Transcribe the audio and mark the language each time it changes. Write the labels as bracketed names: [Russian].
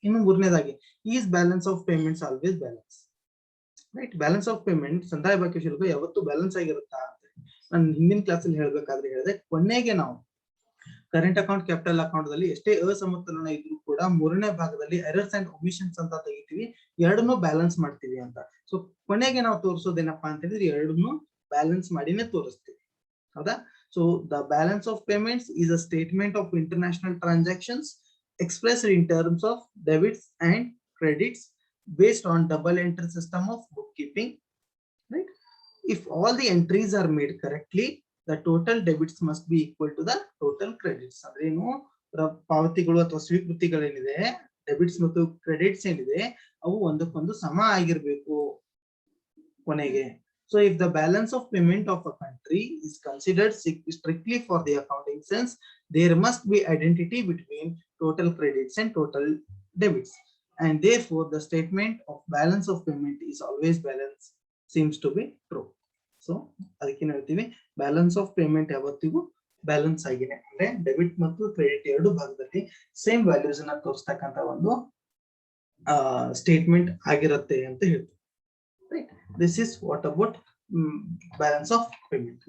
[Kannada] ಇನ್ನು ಮೂರನೇದಾಗಿ, [English] Is balance of payments always balance. [Kannada] Right, balance of payment ಸಂದಾಯ ಬಾಕಿ ಶುಲ್ಕ ಯಾವತ್ತು ಬ್ಯಾಲೆನ್ಸ್ ಆಗಿರುತ್ತಾ ಅಂತ ನಾನು ಹಿಂದಿನ ಕ್ಲಾಸಲ್ಲಿ ಹೇಳ್ಬೇಕಾದ್ರೆ ಹೇಳಿದೆ. ಕೊನೆಗೆ ನಾವು ಕರೆಂಟ್ ಅಕೌಂಟ್, ಕ್ಯಾಪಿಟಲ್ ಅಕೌಂಟ್ ದಲ್ಲಿ ಎಷ್ಟೇ ಅಸಮತೋಲನ ಇದ್ರೂ ಕೂಡ ಮೂರನೇ ಭಾಗದಲ್ಲಿ ಎರರ್ಸ್ ಅಂಡ್ ಒಮಿಷನ್ಸ್ ಅಂತ ತೆಗಿತೀವಿ, ಎರಡನ್ನೂ ಬ್ಯಾಲೆನ್ಸ್ ಮಾಡ್ತೀವಿ ಅಂತ. ಸೊ ಕೊನೆಗೆ ನಾವು ತೋರಿಸೋದೇನಪ್ಪಾ ಅಂತ ಹೇಳಿದ್ರೆ ಎರಡನ್ನೂ ಬ್ಯಾಲೆನ್ಸ್ ಮಾಡಿನೇ ತೋರಿಸ್ತೀವಿ, ಹೌದಾ? [English] So the balance of payments is a statement of international transactions expressed in terms of debits and credits based on double entry system of bookkeeping. Right, if all the entries are made correctly, the total debits must be equal to the total credits. [Kannada] ಅಂದ್ರೆ ಏನು, ಪಾವತಿಗಳು ಅಥವಾ ಸ್ವೀಕೃತಿಗಳೇನಿದೆ, debits ಮತ್ತು credits ಏನಿದೆ ಅವು ಒಂದಕ್ಕೊಂದು ಸಮ ಆಗಿರ್ಬೇಕು ಕೊನೆಗೆ. [English] So if the balance of payment of a country is considered strictly for the accounting sense, there must be identity between total credits and total debits, and therefore the statement of balance of payment is always balance seems to be true. [Kannada] So ಅದಕ್ಕೆ ಹೇಳ್ತೀವಿ balance of payment ಯಾವತ್ತಿಗೂ balance ಆಗಿದೆ, ಅಂದ್ರೆ debit ಮತ್ತು credit ಎರಡು ಭಾಗದಲ್ಲಿ same values ಅನ್ನ ತೋರಿಸ್ತಕ್ಕಂತ ಒಂದು ಸ್ಟೇಟ್ಮೆಂಟ್ ಆಗಿರುತ್ತೆ ಅಂತ ಹೇಳ್ತೀವಿ. [English] This is what about balance of payment.